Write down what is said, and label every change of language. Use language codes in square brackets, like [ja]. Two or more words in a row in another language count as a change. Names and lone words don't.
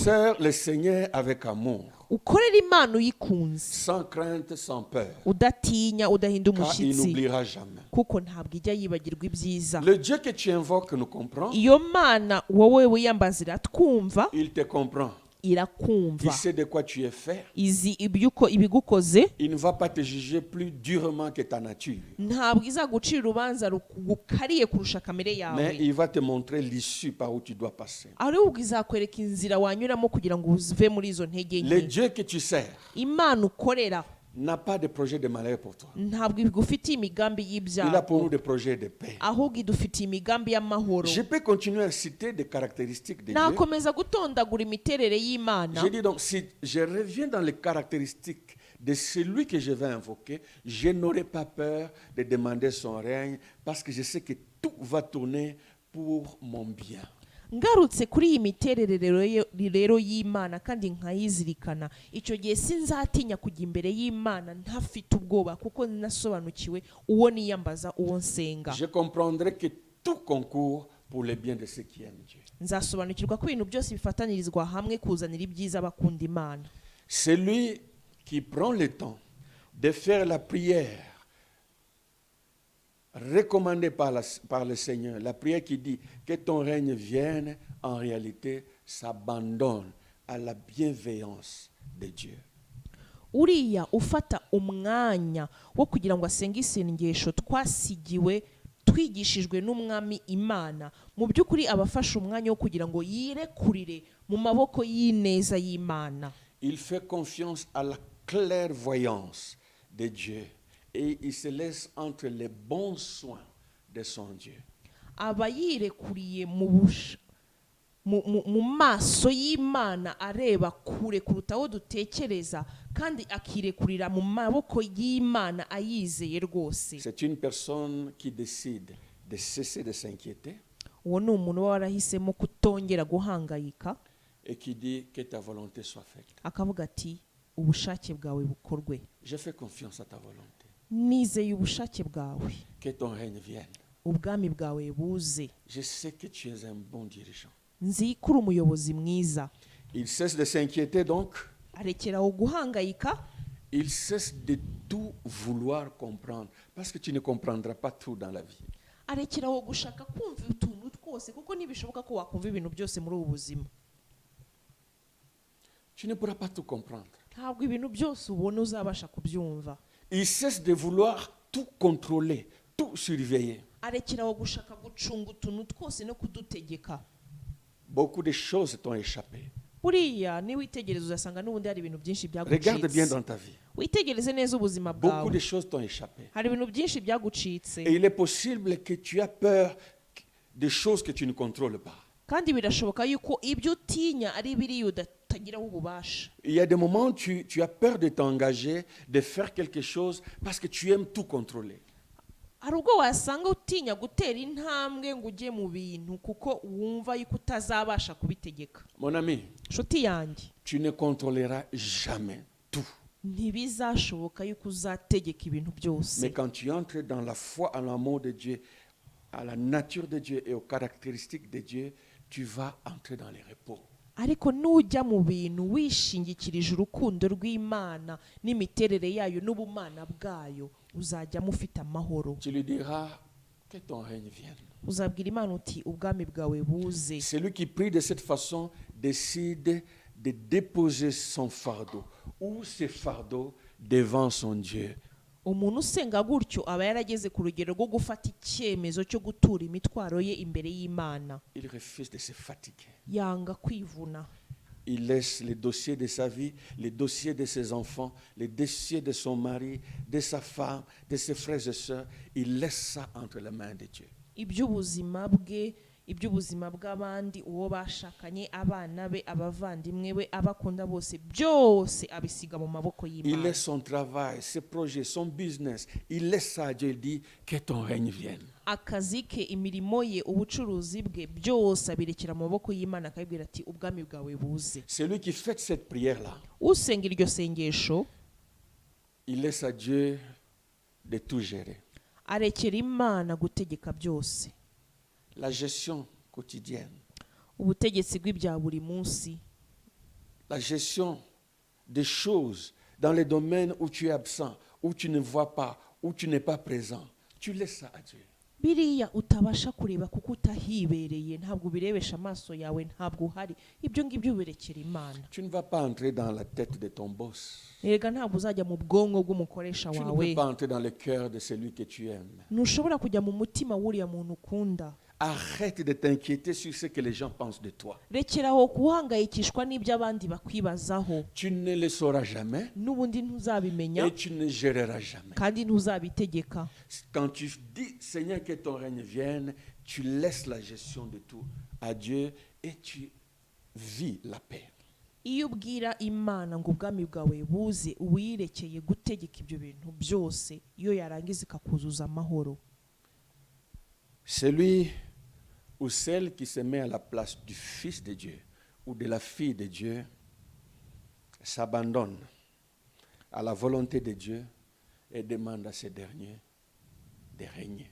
[fr] Sers le Seigneur avec amour, [rw] ukorera imana uyikunze [fr] sans crainte, sans peur, [rw] udatinya udahinda [fr] car il [rw] umushyitsi [fr] n'oubliera jamais. [rw] kuko ntabwo ijya yibagirwa ibyiza [fr] Le Dieu que tu invoques nous comprend, [rw] iyo mana wowe wiyambaza iratwumva [fr] il te comprend. [rw] irakumva [fr] Il sait de quoi tu es fait. [rw] izi ibigukoze [fr] Il ne va pas te juger plus durement que ta nature, [rw] ntabwo izagucira urubanza rugukariye kurusha kamere [fr] mais [rw] yawe [fr] il va te montrer l'issue par où tu dois passer. [rw] ahubwo izakwereka inzira wanyuramo kugira ngo uve muri izo ntege [fr] Le [rw] nke [fr] Dieu que tu sers [rw] imana ukorera [fr] n'a pas de projet de malheur pour toi. [rw] ntabwo igufitiye imigambi [fr] Il a pour nous [rw] y'ibyago [fr] des projets de paix. [rw] ahubwo idufitiye imigambi y'amahoro [fr] Je peux continuer à citer des caractéristiques de Dieu. [rw] nakomeza gutondagura imiterere y'imana [fr] Je dis donc, si je reviens dans les caractéristiques de celui que je vais invoquer, je n'aurai pas peur de demander son règne parce que je sais que tout va tourner pour mon bien. [rw] ngarutse kuri iyi miterere rero y'imana kandi nkayizirikana icyo gihe sinzatinya kujya imbere y'imana ntafite ubwoba kuko ninasobanukiwe uwo niyambaza uwo nsenga [fr] Je comprendrai que tout concourt pour le bien de ceux qui aiment Dieu. [rw] nzasobanukirwa ko ibintu byose bifatanirizwa hamwe kuzanira ibyiza bakunda imana [fr] Celui qui prend le temps de faire la prière recommandée par le Seigneur, la prière qui dit que ton règne vienne, en réalité s'abandonne à la bienveillance de Dieu. [rw] uriya ufata umwanya wo kugira ngo asenge isengesho twasigiwe twigishijwe n'umwami imana mu by'ukuri abafashe umwanya wo kugira ngo yirekurire mu maboko y'ineza y'imana [fr] Il fait confiance à la clairvoyance de Dieu et il se laisse entre les bons soins de son Dieu. [rw] aba yirekuriye mu maso y'imana areba kure kuruta aho dutekereza kandi akirekurira mu maboko y'imana ayizeye rwose [fr] C'est une personne qui décide de cesser de s'inquiéter [rw] uwo ni umuntu uba warahisemo kutongera guhangayika [fr] et qui dit que ta volonté soit faite. [rw] akavuga ati ubushake bwawe bukorwe [fr] Je fais confiance à ta volonté. [rw] nizeye ubushake bwawe [fr] Que ton règne vienne. [rw] ubwami bwawe buze [fr] Je sais que tu es un bon dirigeant. [rw] nzi ko uri umuyobozi mwiza [fr] Il cesse de s'inquiéter donc. [rw] arekeraho guhangayika [fr] Il cesse de tout vouloir comprendre. Parce que tu ne comprendras pas tout dans la vie. [rw] arekeraho gushaka kumva utuntu twose kuko ntibishoboka ko wakumva ibintu byose muri ubu buzima [fr] Tu ne pourras pas tout comprendre. [rw] ntabwo ibintu byose ubona uzabasha kubyumva [fr] Il cesse de vouloir tout contrôler, tout surveiller. [rw] arekeraho gushaka gucunga utuntu twose no kudutegeka [fr] Beaucoup de choses t'ont échappé. [rw] buriya niwitegereza uzasanga n'ubundi hari ibintu byinshi [fr] Regarde bien [rw] byagucitse [fr] dans ta vie. [rw] witegereze neza ubuzima [fr] Beaucoup [rw] bwawe [fr] de choses t'ont échappé. [rw] hari ibintu byinshi byagucitse [fr] Et il est possible que tu as peur des choses que tu ne contrôles pas. [rw] kandi birashoboka yuko ibyo utinya ari biriya udatagiraho ububasha [fr] Il y a des moments où tu as peur de t'engager, de faire quelque chose parce que tu aimes tout contrôler. [rw] hari ubwo wasanga utinya gutera intambwe ngo ujye mu bintu kuko wumva yuko utazabasha kubitegeka [fr] Mon ami, [rw] nshuti yanjye [fr] tu ne contrôleras jamais tout. [rw] ntibizashoboka yuko uzategeka ibintu byose [fr] Mais quand tu entres dans la foi en l'amour de Dieu, à la nature de Dieu et aux caractéristiques de Dieu, tu vas entrer dans les repos. [rw] ariko nujya mu bintu wishingikirije urukundo rw'Imana n'imiterere yayo n'ubumana bwayo uzajyamo ufite amahoro. [fr] Tu lui diras que ton règne vienne. [rw] Uzabwira Imana uti ubwami bwawe buze. [fr] Celui qui prie de cette façon décide de déposer son fardeau ou ses fardeaux devant son Dieu. [rw] Umuntu usenga gutyo aba yarageze ku rugero rwo gufata icyemezo cyo gutura imitwaro ye imbere y'Imana. [fr] Il refuse de se fatiguer. [rw] Yanga kwivuna. [fr] Il laisse les dossiers de sa vie, les dossiers de ses enfants, les dossiers de son mari, de sa femme, de ses frères et sœurs. Il laisse ça entre les mains de Dieu. [rw] Iby'ubuzima bwe, iby'ubuzima bw'abandi, uwo bashakanye, abana be, abavandimwe be, abakunda bose, byose abisiga mu maboko [fr] Il [rw] y'Imana. [fr] laisse son travail, ses projets, son business. Il laisse ça à Dieu. Il dit que ton règne vienne. [rw] Akazi ke, imirimo ye, ubucuruzi bwe, byose abirekera mu maboko y'Imana akabwira ati ubwami bwawe buze. [fr] Celui qui fait cette prière-là, [rw] Usenga iryo sengesho [fr] il laisse à Dieu de tout gérer. [rw] arekera Imana gutegeka byose. [fr] La gestion quotidienne, [rw] Ubutegetsi bw'ibya buri munsi, [fr] la gestion des choses dans les domaines où tu es absent, où tu ne vois pas, où tu n'es pas présent. Tu laisses ça à Dieu. [rw] biriya utabasha kureba kuko utahibereye, ntabwo ubirebesha amaso yawe, ntabwo uhari, ibyo ngibyo ubirekera Imana. [fr] Tu ne vas pas entrer dans la tête de ton boss. [rw] Erega ntabwo uzajya mu bwonko bw'umukoresha [fr] Tu ne [rw] wawe, [fr] peux pas entrer dans le cœur de celui que tu aimes. [rw] ntushobora kujya mu mutima w'uriya muntu ukunda. [fr] Arrête de t'inquiéter sur ce que les gens pensent de toi. [rw] Rekeraho guhangayikishwa n'ibyo abandi bakwibazaho, [fr] Tu ne le sauras jamais [rw] n'ubundi ntuzabimenya [fr] et tu ne géreras jamais. [rw] kandi ntuzabitegeka. [fr] Quand tu dis, Seigneur, que ton règne vienne, tu laisses la gestion de tout à Dieu et tu vis la paix. [rw] Iyo ubwira Imana ngo ubwami bwawe buze, uwirekeye gutegeka ibyo bintu byose, iyo yarangiza ikakuzuza amahoro. [fr] Celui ou celle qui se met à la place du Fils de Dieu ou de la fille de Dieu s'abandonne à la volonté de Dieu et demande à ces derniers de régner.